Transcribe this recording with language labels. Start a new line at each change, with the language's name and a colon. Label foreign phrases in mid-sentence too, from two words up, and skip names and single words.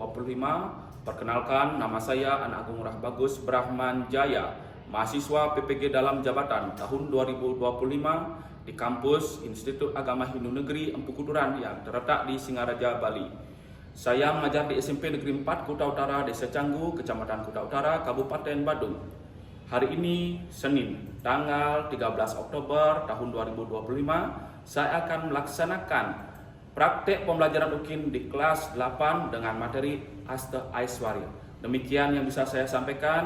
Indonesian: Perkenalkan, nama saya Anak Agung Rahbagus Brahman Jaya, mahasiswa PPG dalam jabatan tahun 2025 di kampus Institut Agama Hindu Negeri Empu Kuduran yang terletak di Singaraja, Bali. Saya mengajar di SMP Negeri 4 Kuta Utara, Desa Canggu, Kecamatan Kuta Utara, Kabupaten Badung. Hari ini, Senin, tanggal 13 Oktober tahun 2025, saya akan melaksanakan praktek pembelajaran UKIN di kelas 8 dengan materi Asta Aiswarya. Demikian yang bisa saya sampaikan.